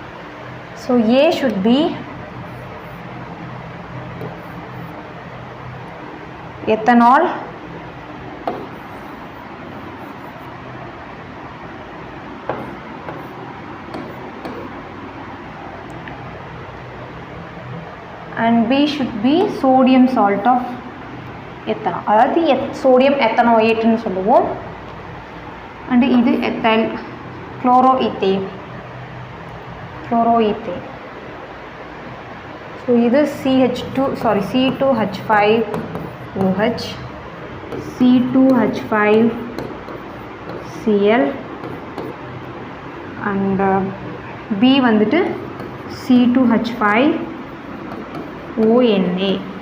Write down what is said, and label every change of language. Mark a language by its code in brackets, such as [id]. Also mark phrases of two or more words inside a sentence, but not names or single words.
[en] So A should be ethanol and B should be sodium salt of ethanol. [ta] அதாவது [en] sodium ethanoate [ta] ன்னு சொல்லுவோம். [en] and இது ethyl chloroethane. so இது C2H5OH C2H5Cl and B வந்துட்டு C2H5ONA.